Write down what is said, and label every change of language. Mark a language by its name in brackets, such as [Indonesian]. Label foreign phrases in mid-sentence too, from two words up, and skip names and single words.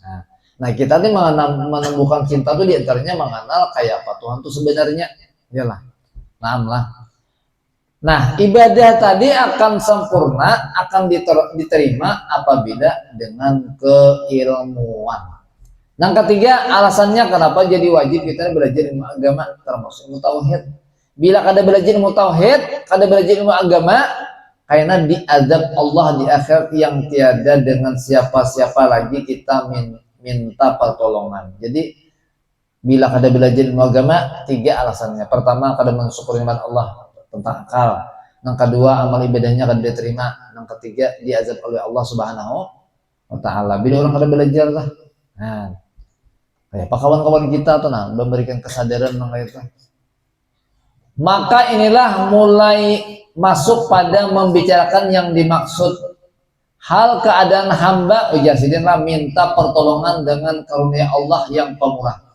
[Indonesian] Nah kita nih menemukan cinta tuh diantaranya mengenal kayak apa Tuhan tuh sebenarnya, iyalah, lah. Nah ibadah tadi akan sempurna, akan diterima apabila dengan keilmuan. Yang ketiga alasannya kenapa jadi wajib kita belajar ilmu agama termasuk ilmu tauhid. Bila kada belajar ilmu tauhid, kada belajar ilmu agama, karena diazab Allah di akhirat yang tiada dengan siapa-siapa lagi kita minta pertolongan. Jadi bila kada belajar ilmu agama, tiga alasannya. Pertama kada mensyukuri nikmat Allah tentang akal. Yang kedua amal ibadahnya kada diterima. Yang ketiga diazab oleh Allah Subhanahu wa taala. Bila orang kada belajar lah. Nah, kayak kawan-kawan kita tuh nah memberikan kesadaran mengenai itu. Maka inilah mulai masuk pada membicarakan yang dimaksud hal keadaan hamba ujasidinlah minta pertolongan dengan karunia Allah yang pemurah.